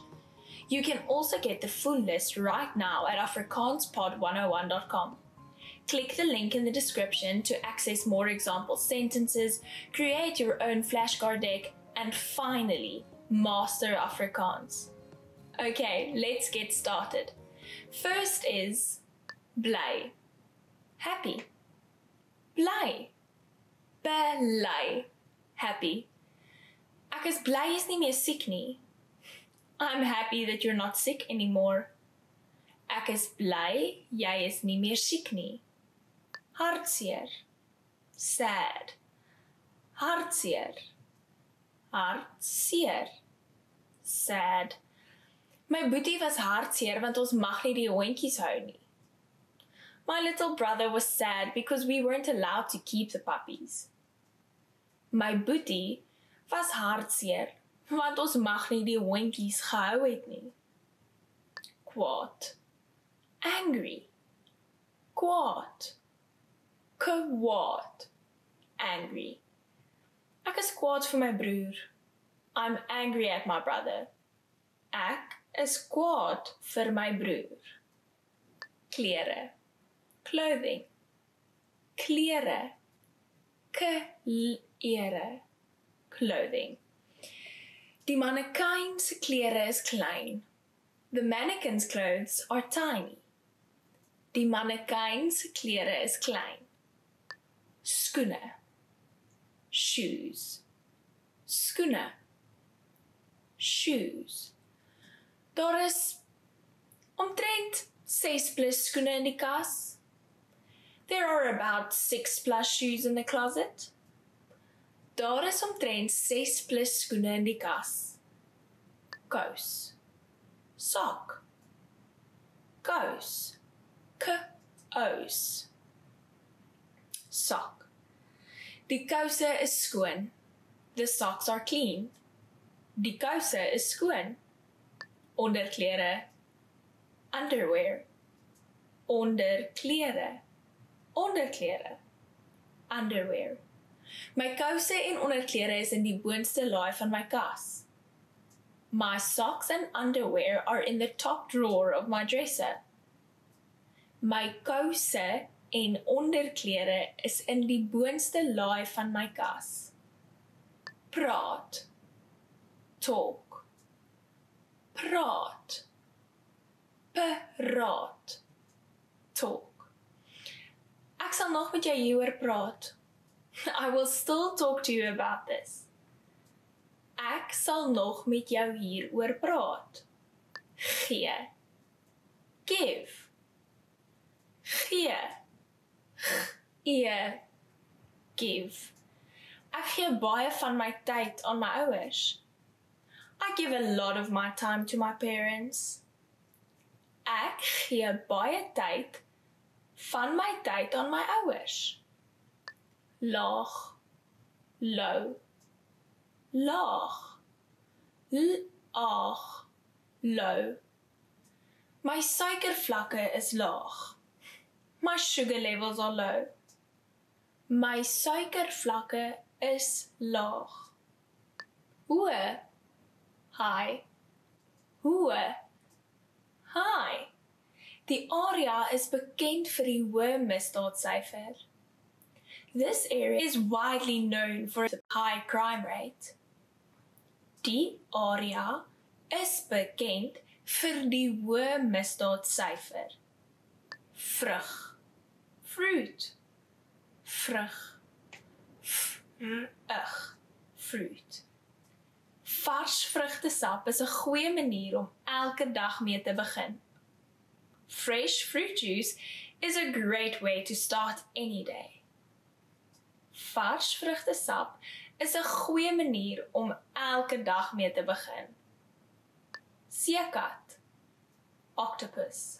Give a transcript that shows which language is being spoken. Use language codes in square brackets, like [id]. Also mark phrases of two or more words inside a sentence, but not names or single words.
[en] You can also get the full list right now at afrikaanspod101.com. Click the link in the description to access more example sentences, create your own flashcard deck, and finally, master Afrikaans. Okay, let's get started. First is bly. [af] Happy. Bly. Bly. Happy. Ek is bly jy is nie meer siek nie. [en] I'm happy that you're not sick anymore. [af] Ek is bly jy is nie meer siek nie. Hartseer. Sad. Hartseer. Hartseer. Sad. My boetie was hartseer want ons mag nie die hondjies hou nie. [en] My little brother was sad because we weren't allowed to keep the puppies. [af] My boetie was hartseer want ons mag nie die hondjies gehou het nie. Kwaad. Angry. Kwaad. Kwaad. Angry. Ek is kwaad vir my broer. [en] I'm angry at my brother. [af] Ek is kwaad vir my broer. Klere. Clothing. Klere. Klere. [en] Clothing. [af] Die mannequin se klere is klein. [en] The mannequin's clothes are tiny. [af] Die mannequin se klere is klein. Skoene. Shoes. Skoene. Shoes. Daar is omtrent 6 plus skoene in die kas. [en] There are about 6 plus shoes in the closet. [af] Daar is omtrent 6 plus skoene in die kas. Kous. Sock. Kous. Kous. Sock. Die kouse is skoon. [en] The socks are clean. [af] Die kouse is skoon. Onderklere. Underwear. Onderklere. Onderklere. [en] Underwear. [af] My kouse en onderklere is in die boonste laai van my kas. [en] My socks and underwear are in the top drawer of my dresser. [af] My kouse en onderklere is in die boonste laai van my kas. Praat. Talk. Praat. Praat. [en] Talk. [af] Ek sal nog met jou hieroor praat. [en] I will still talk to you about this. [af] Ek sal nog met jou hieroor praat. Gee. Give. Gee. Gee. [en] Give. [af] Ek gee baie van my tyd aan my ouers. [en] I give a lot of my time to my parents. [af] Ek gee baie tyd van my tyd aan my ouers. Laag. Low. Laag. Laag. [en] Low. [af] My suikervlakke is laag. [en] My sugar levels are low. [af] My suikervlakke is laag. Hoë. High. Hoë. High. Die area is bekend vir die hoë misdaadsyfer. [en] This area is widely known for its high crime rate. [af] Die area is bekend vir die hoë misdaadsyfer. Vrug. Fruit. Vrug. Fruit. Vars vrugtesap is 'n goeie manier om elke dag mee te begin. [en] Fresh fruit juice is a great way to start any day. [af] Vars vrugtesap is 'n goeie manier om elke dag mee te begin. Seekat. Octopus.